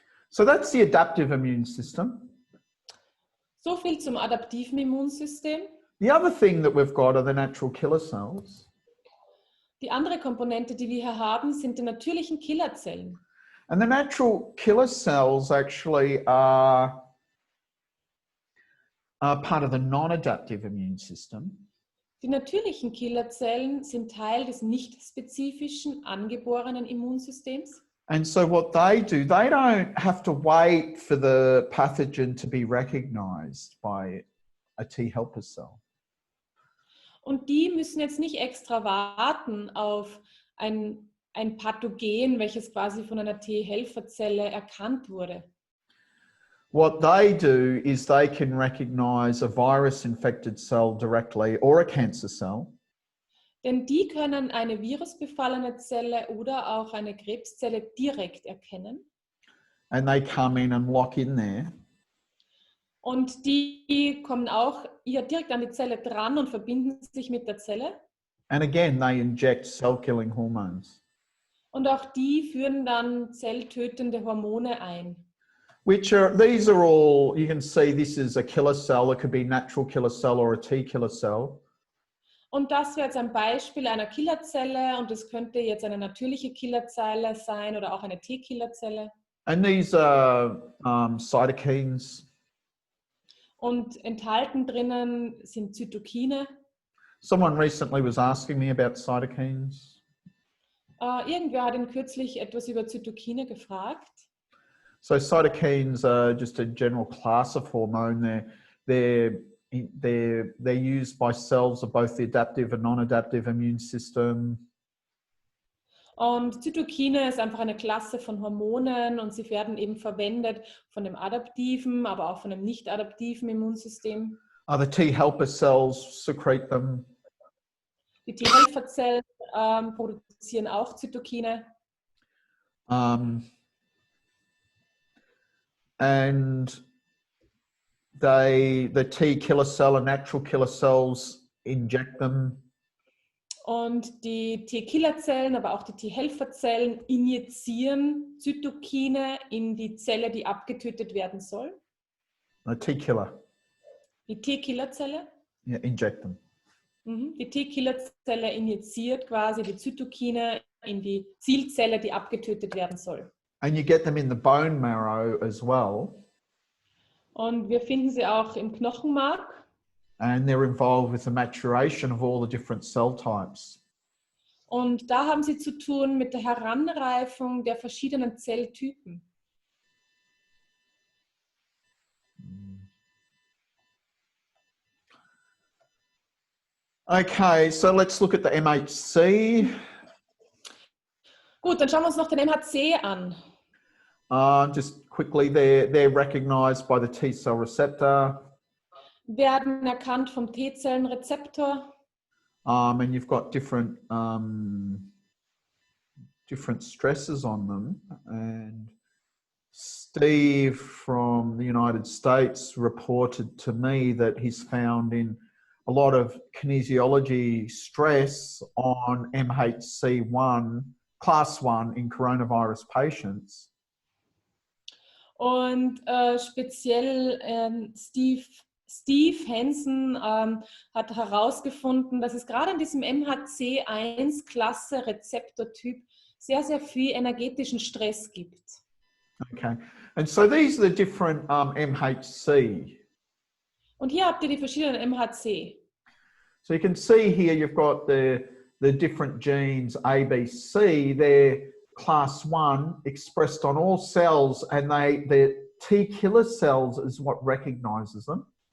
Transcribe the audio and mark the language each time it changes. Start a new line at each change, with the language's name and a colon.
English: So that's the adaptive immune system.
German: So viel zum adaptiven Immunsystem.
English: The other thing that we've got are the natural killer cells.
German: Die andere Komponente, die wir hier haben, sind die natürlichen Killerzellen.
English: And the natural killer cells actually are part of the non-adaptive immune system.
German: Die natürlichen Killerzellen sind Teil des nicht spezifischen, angeborenen Immunsystems.
English: And so what they do, they don't have to wait for the pathogen to be recognized by a T helper cell.
German: Und die müssen jetzt nicht extra warten auf ein Pathogen, welches quasi von einer T-Helferzelle erkannt wurde.
English: What they do is they can recognize a virus-infected cell directly or a cancer cell.
German: Denn die können eine virusbefallene Zelle oder auch eine Krebszelle direkt erkennen.
English: And they come in and lock in there.
German: Und die kommen auch hier direkt an die Zelle dran und verbinden sich mit der Zelle.
English: And again, they inject cell-killing hormones.
German: Und auch die führen dann zelltötende Hormone ein.
English: These are all, you can see this is a killer cell. It could be a natural killer cell or a T killer cell.
German: Und das wäre jetzt ein Beispiel einer Killerzelle und es könnte jetzt eine natürliche Killerzelle sein oder auch eine T-Killerzelle.
English: And these are cytokines.
German: Und enthalten drinnen sind Zytokine.
English: Someone recently was asking me about cytokines.
German: Irgendwer hat ihn kürzlich etwas über Zytokine gefragt.
English: So cytokines are just a general class of hormone. They're used by cells of both the adaptive and non-adaptive immune system.
German: Und Zytokine ist einfach eine Klasse von Hormonen und sie werden eben verwendet von dem adaptiven, aber auch von dem nicht adaptiven Immunsystem.
English: The T helper cells secrete them.
German: Die T-Helferzellen produzieren auch Zytokine.
English: And the T killer cell and natural killer cells inject them.
German: Und die T-Killerzellen, aber auch die T-Helferzellen injizieren Zytokine in die Zelle, die abgetötet werden soll.
English: A T-killer.
German: Die T-Killerzelle?
English: Yeah, inject them.
German: Die T-Killerzelle injiziert quasi die Zytokine in die Zielzelle, die abgetötet werden soll.
English: And you get them in the bone marrow as well.
German: Und wir finden sie auch im Knochenmark.
English: And they're involved with the maturation of all the different cell types.
German: Und da haben sie zu tun mit der Heranreifung der verschiedenen Zelltypen.
English: Okay, so let's look at the MHC.
German: Gut, dann schauen wir uns noch den MHC an.
English: Just quickly, they're recognized by the T cell receptor.
German: Werden erkannt vom T-Zellenrezeptor.
English: And you've got different stresses on them. And Steve from the United States reported to me that he's found in a lot of kinesiology stress on MHC1, class 1 in coronavirus patients.
German: Und speziell Steve Hansen hat herausgefunden, dass es gerade in diesem MHC1-Klasse-Rezeptortyp sehr, sehr viel energetischen Stress gibt.
English: Okay, and so these are the different MHC.
German: Und hier habt ihr die verschiedenen MHC.
English: So you can see here you've got the different genes A, B, C. They're class 1 expressed on all cells, and the T killer cells is what recognizes them.